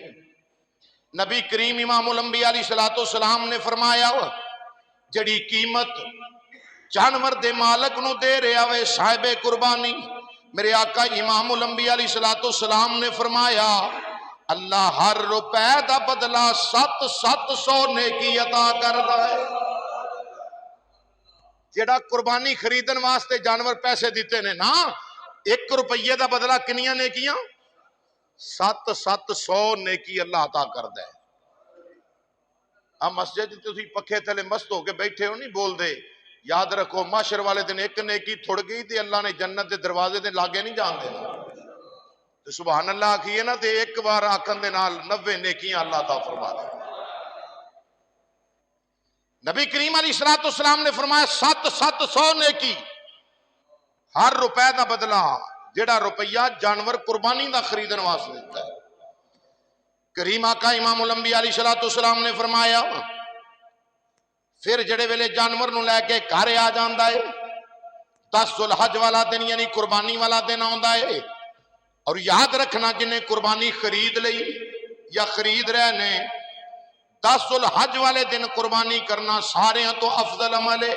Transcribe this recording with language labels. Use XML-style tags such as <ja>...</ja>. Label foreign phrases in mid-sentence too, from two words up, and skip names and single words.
<pa>نبی کریم</pa> <ar>امام الانبیاء علیہ السلام</ar> <pa>نے فرمایا جڑی قیمت جانور دے مالک نوں دے رہا وے صاحب قربانی، میرے آقا</pa> <ar>امام الانبیاء علیہ السلام</ar> <pa>نے فرمایا اللہ ہر روپے کا بدلہ 700 نیکی عطا کردا ہے. جیڑا قربانی خریدن واسطے جانور پیسے دتے نے نا, ایک روپیے دا بدلہ کنیاں نیکیاں؟ 700 نیکی اللہ عطا کردا ہے۔ اب مسجد تسی پکھے تھلے مست ہو کے بیٹھے ہو نہیں بول دے، یاد رکھو محشر والے دن ایک نیکی تھڑ گئی تے اللہ نے جنت دے دروازے دے لاگے نہیں جان دینا۔ تو</pa> <ar>سبحان اللہ</ar> <pa>آکھیے نا تے ایک بار آکھن دے نال 90 نیکیاں اللہ عطا فرما دے۔ نبی کریم</pa> <ar>علیہ السلام</ar> <pa>نے فرمایا 700 نیکی، ہر روپے دا بدلہ جڑا روپیہ جانور قربانی دا خریدن واسطے دیتا ہے۔ کریم آقا</pa> <ar>امام الانبیاء علیہ السلام</ar> <pa>نے فرمایا پھر جڑے ویلے جانور نو لے کے گھر آ جاندا ہے 10 ذوالحج والا دن یعنی قربانی والا دن آندا ہے، اور یاد رکھنا جنہیں قربانی خرید لئی یا خرید رہے نے 10 ذوالحج والے دن قربانی کرنا سارے تو افضل عمل ہے۔</pa>